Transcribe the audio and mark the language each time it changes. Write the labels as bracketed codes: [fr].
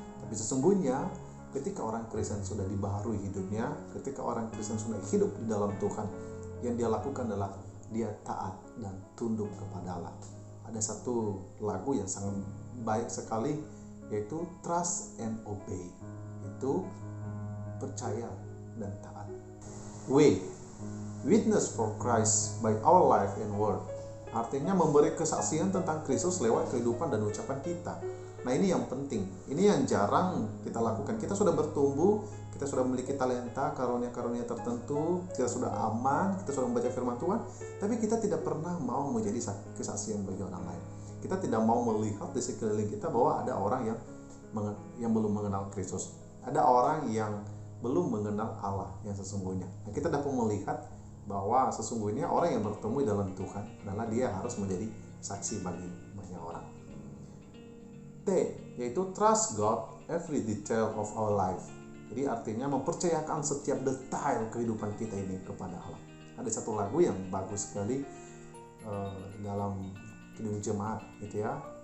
[id] Tapi sesungguhnya ketika orang Kristen sudah dibaharui hidupnya, ketika orang Kristen sudah hidup di dalam Tuhan, yang dia lakukan adalah dia taat dan tunduk kepada Allah. Ada satu lagu yang sangat baik sekali, yaitu Trust and Obey. Itu percaya dan taat. [en] W, witness for Christ by our life and word. [id] Artinya memberi kesaksian tentang Kristus lewat kehidupan dan ucapan kita. Nah, ini yang penting. Ini yang jarang kita lakukan. Kita sudah bertumbuh, kita sudah memiliki talenta, karunia-karunia tertentu, kita sudah aman, kita sudah membaca firman Tuhan, tapi kita tidak pernah mau menjadi kesaksian bagi orang lain. Kita tidak mau melihat di sekeliling kita bahwa ada orang yang belum mengenal Kristus. Ada orang yang belum mengenal Allah yang sesungguhnya. Nah, kita dapat melihat bahwa sesungguhnya orang yang bertemu dalam Tuhan adalah dia harus menjadi saksi bagi banyak orang. [en] T, yaitu trust God every detail of our life. [id] Jadi artinya mempercayakan setiap detail kehidupan kita ini kepada Allah. Ada satu lagu yang bagus sekali dalam Kidung Jemaat gitu ya.